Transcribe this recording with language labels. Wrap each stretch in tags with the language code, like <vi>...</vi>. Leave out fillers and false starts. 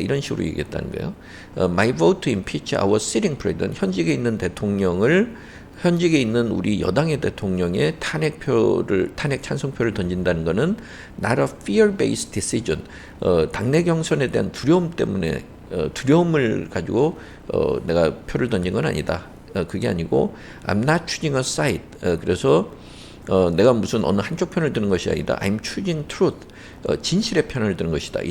<ko>이런 식으로 얘기했다는 거예요. My vote to impeach our sitting president, 현직에 있는 대통령을 현직에 있는 우리 여당의 대통령의 탄핵 찬성표를 던진다는 것은 not a fear-based decision. 당내 경선에 대한 두려움 때문에 두려움을 가지고 내가 표를 던진 건 아니다.</ko> <en>그게 아니고 I'm not choosing a side.</en> <ko>그래서 내가 무슨 어느 한쪽 편을 드는 것이 아니다.</ko> <en>I'm choosing truth.</en> <ko>진실의 편을 드는 것이다.</ko>